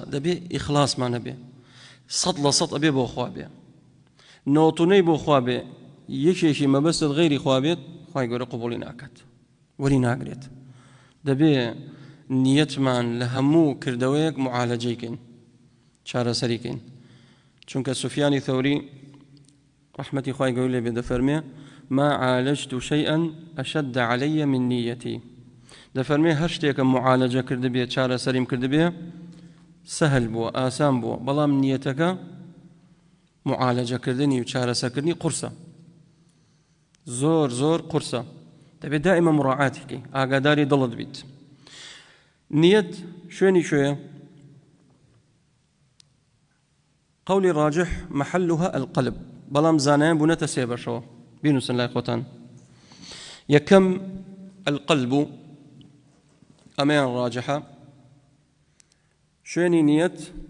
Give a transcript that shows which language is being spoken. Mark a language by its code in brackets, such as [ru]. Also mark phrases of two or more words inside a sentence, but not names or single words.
[ckb] دەبێ ئیخلاسمان هەبێ 100% ئەبێ بۆ خوا بێ نۆتونەی بۆ خوا بێ یەکێکی مەبەستت غەیری خوا بێت خوای گەورە قبوڵی ناکات وەری ناگرێت دەبێ نیەتمان لە هەموو کردەوەیەک معالەجەیکەین چارەسەریکەین چونکە سوفیانی ثەوری رحمەتی خوای گەورە لێ بێ دەفەرمێ [ar] ما عالجت شيئا أشد علي من نيتي [ckb] دەفەرمێ هەر شتێکە معالەجە کردبێ چارەسەریم کردبێ سەهل بووە ئاسان بووە بەڵام نیەتەکە معالەجەکردنی و چارەسەرکردنی قورسە زۆر قورسە دەبێت دائما مراعاتی بکەی ئاگاداری دڵت بیت نیەت شوێنی شوێیە قولی ڕاجح [ar] محلها القلب [ckb] بەڵام زانایان بوونەتە سێ بەشەوە بینوسن لای خۆتان یەکەم القلب ئەمەیان ڕاجحە شوێنی نیەت